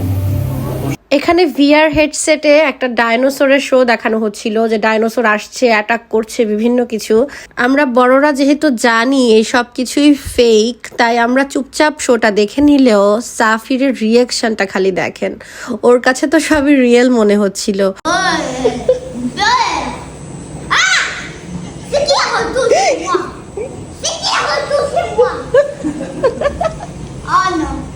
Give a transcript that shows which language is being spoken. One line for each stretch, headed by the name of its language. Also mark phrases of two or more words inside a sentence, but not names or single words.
Bangla: এখানে ভিআর হেডসেটে একটা ডাইনোসরের শো দেখানো হচ্ছিল, যে ডাইনোসর আসছে, অ্যাটাক করছে, বিভিন্ন কিছু। আমরা বড়রা যেহেতু জানি এই সব কিছুই ফেক, তাই আমরা চুপচাপ শোটা দেখে নিলেও সাফিরের রিয়াকশনটা খালি দেখেন, ওর কাছে তো সবই রিয়েল মনে হচ্ছিল।
French: C'est qui a retouché moi? C'est qui a retouché moi? Oh non.